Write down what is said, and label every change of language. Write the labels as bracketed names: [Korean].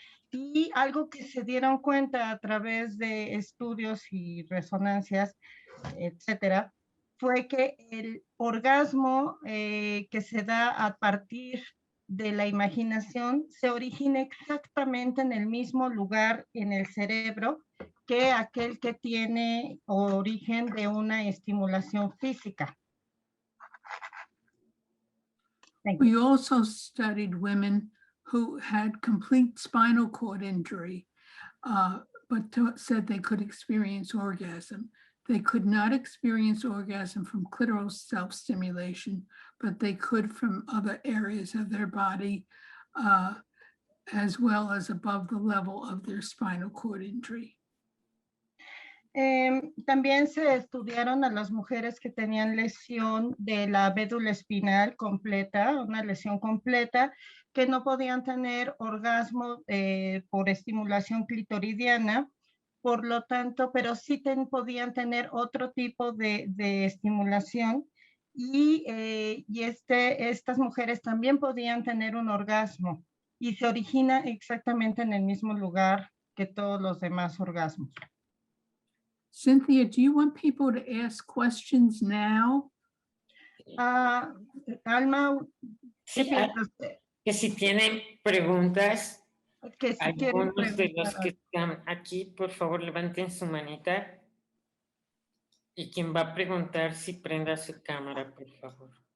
[Spanish] Y algo que se dieron cuenta a través de estudios y resonancias, etcétera, fue que el orgasmo que se da a partir de la imaginación se origina exactamente en el mismo lugar en el cerebro que aquel que tiene origen de una estimulación física. [English] We also studied women who had complete spinal cord injury, but said they could experience orgasm. They could not experience orgasm from clitoral self-stimulation, but they could from other areas of their body, as well as above the level of their spinal cord injury. [Spanish] También se estudiaron a las mujeres que tenían lesión de la médula espinal completa, una lesión completa, que no podían tener orgasmo por estimulación clitoridiana, por lo tanto, pero sí podían tener otro tipo de estimulación y estas mujeres también podían tener un orgasmo y se origina exactamente en el mismo lugar que todos los demás orgasmos. [English] Cynthia, do you want people to ask questions now? Alma, [Spanish] Sí, que si tienen preguntas, que si quieren algunos de los preguntar. que están aquí, por favor, levanten su manita. Y quien va a preguntar, si prenda su cámara, por favor.